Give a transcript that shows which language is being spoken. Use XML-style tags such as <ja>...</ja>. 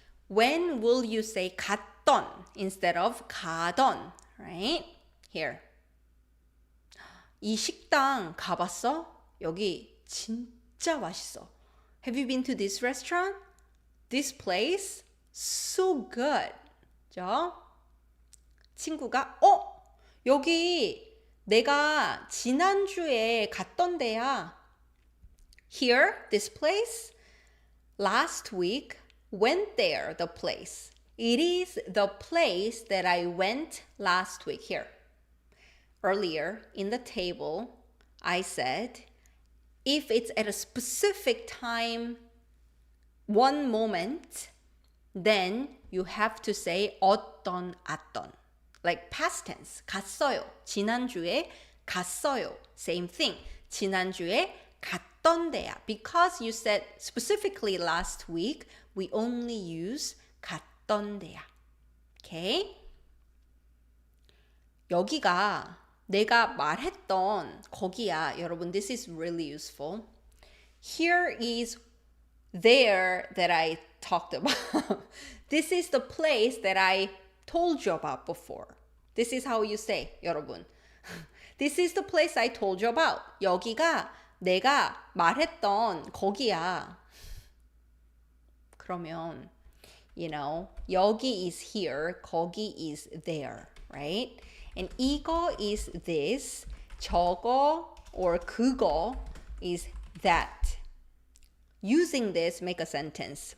<en>When will you say 갔던 instead of 가던, right?</en> <ko>Here. 이 식당 가봤어? 여기 진짜 맛있어.</ko> <en>Have you been to this restaurant? This place? So good.</en> <ko>자, 친구가 여기 내가 지난주에 갔던 데야.</ko> <en>Here, this place, last week, went there, the place. It is the place that I went last week. Here. Earlier in the table, I said, if it's at a specific time, one moment, then you have to say 어떤, 했던. Like past tense, 갔어요.</en> <ko>지난주에 갔어요.</ko> <en>Same thing.</en> <ko>지난주에 갔던 데야.</ko> <en>Because you said specifically last week, we only use 갔던 데야. Okay?</en> <ko>여기가 내가 말했던 거기야.</ko> <en>여러분, this is really useful. Here is there that I talked about. This is the place that I told you about before. This is how you say, 여러분. This is the place I told you about.</en> <ko>여기가 내가 말했던 거기야.</ko> <en>그러면, you know, 여기 is here, 거기 is there, right? And 이거 is this, 저거 or 그거 is that. Using this, make a sentence.</en>